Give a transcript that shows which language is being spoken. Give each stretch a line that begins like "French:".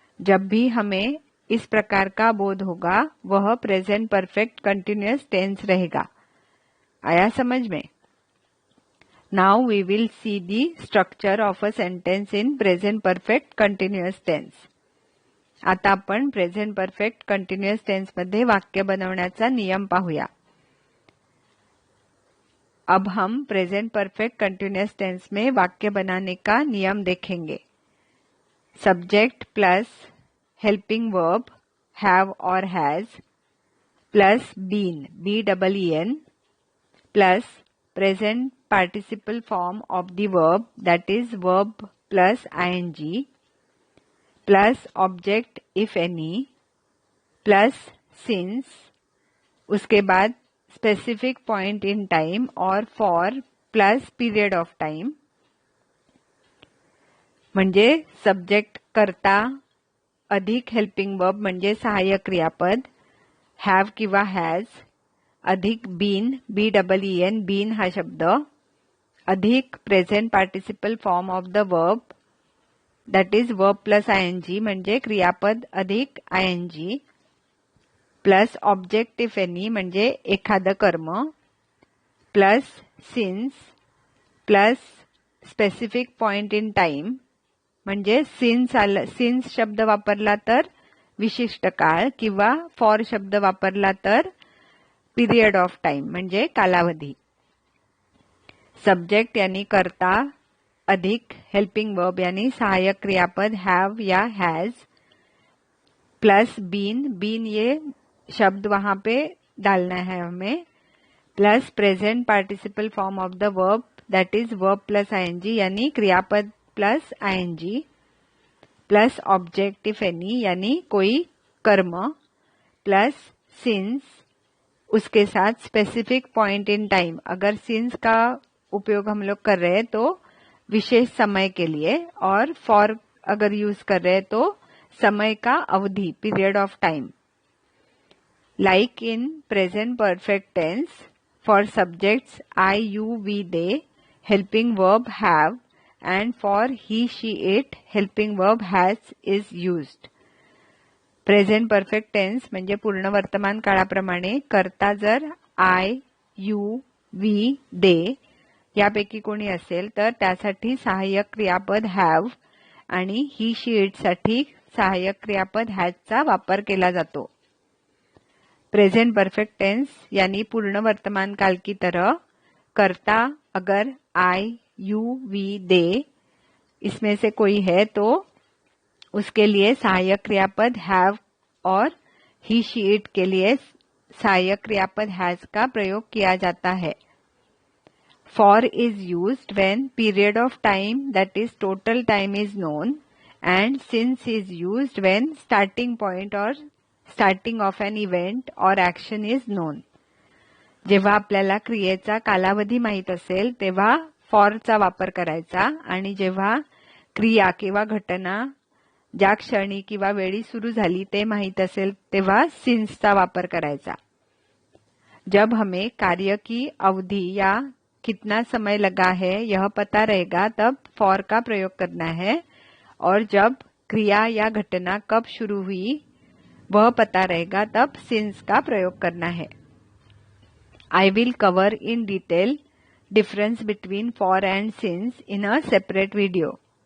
Hindi: जब भी हमें इस प्रकार का बोध होगा वह प्रेजेंट परफेक्ट कंटिन्यूअस टेंस रहेगा. आया समझ में?
English: Now we will see the structure of a sentence in present perfect continuous tense.
Marathi: आता आपण प्रेझेंट परफेक्ट कंटिन्युअस टेन्स मध्ये वाक्य बनवण्याचा नियम पाहूया.
Hindi: अब हम प्रेजेंट परफेक्ट कंटिन्युअस टेन्स में वाक्य बनाने का नियम देखेंगे.
English: subject plus helping verb have और has plus been BEEN plus present participle form of the verb that is verb plus ING plus object if any plus since,
Hindi: उसके बाद
English: Specific point in time और for plus period of time.
Marathi: म्हणजे subject कर्ता अधिक helping verb म्हणजे सहाय्यक क्रियापद have किंवा हॅज अधिक बीन BEEN बीन हा शब्द अधिक
English: present participle form of the verb that is verb plus ING
Marathi: म्हणजे क्रियापद अधिक ING
English: plus object if any
Marathi: म्हणजे एखादं कर्म plus since plus specific point in time म्हणजे सिन्स शब्द वापरला तर विशिष्ट काळ किंवा फॉर शब्द वापरला तर पीरियड ऑफ टाइम म्हणजे कालावधी.
Hindi: सब्जेक्ट यानी कर्ता अधिक हेल्पिंग वर्ब यानी सहायक क्रियापद हैव या हैज प्लस बीन ये शब्द वहां पे डालना है हमें
English: plus present participle form of the verb that is verb plus ING
Hindi: यानी क्रियापद plus ING plus object if any यानी कोई कर्म प्लस सिंस, उसके साथ स्पेसिफिक पॉइंट इन टाइम. अगर सिंस का उपयोग हम लोग कर रहे हैं तो विशेष समय के लिए और फॉर अगर यूज कर रहे हैं तो समय का अवधि period of time.
English: Like in present perfect tense for subjects I, you, we, they helping verb have and for he, she, it helping verb has is used.
Marathi: Present perfect tense म्हणजे पूर्ण वर्तमान काळाप्रमाणे कर्ता जर I, you, we, they यापैकी कोणी असेल तर त्यासाठी सहाय्यक क्रियापद have आणि he, she, it साठी सहाय्यक क्रियापद हॅजचा वापर केला जातो।
Hindi: प्रेजेंट परफेक्ट टेंस यानी पूर्ण वर्तमान काल की तरह कर्ता अगर आई, यू, वी, दे इसमें से कोई है तो उसके लिए सहायक क्रियापद हैव और ही, शी, इट के लिए सहायक क्रियापद हैज का प्रयोग किया जाता है।
English: For is used when period of time, that is total time, is known, and since is used when starting point or starting of an event or action is known.
Marathi: जेव्हा आपल्याला क्रियेचा कालावधी माहित असेल तेव्हा for चा वापर करायचा आणि जेव्हा क्रिया किंवा घटना ज्या क्षणी किंवा वेळी सुरू झाली ते माहित असेल तेव्हा since चा वापर करायचा।
Hindi: जब हमें कार्य की अवधि या कितना समय लगा है यह पता रहेगा तब for का प्रयोग करना है, और जब क्रिया या घटना कब शुरू हुई वह पता रहेगा तब since का प्रयोग करना है।
English: I will cover in detail difference between for and since in a separate video.